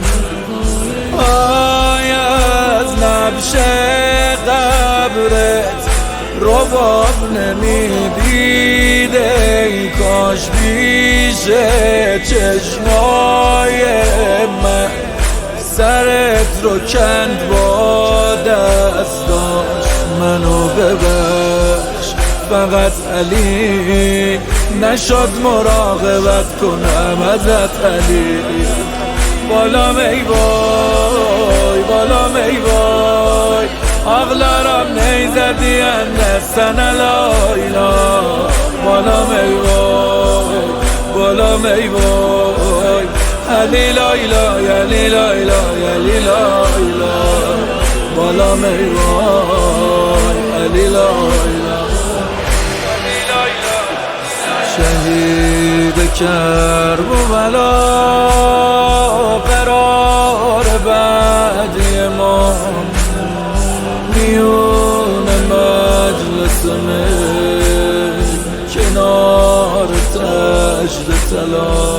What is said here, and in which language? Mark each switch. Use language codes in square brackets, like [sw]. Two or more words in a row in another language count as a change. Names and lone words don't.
[fa] نبش قبرت رباب نمیدید، ای کاش پیش چشمای من سرت رو کند با دستاش. منو ببخش فقط علی، نشد مراقبت کنم ازت علی. [az] balam ey vay balam ey vay, ağlarım neyze diyenler sana layla. Balam ey vay balam ey vay, Ali layla Ali layla Ali layla. Balam ey vay Ali layla. [fa] شهید کربلا قرار بعدی ما، میون مجلس من کنار تشت طلا.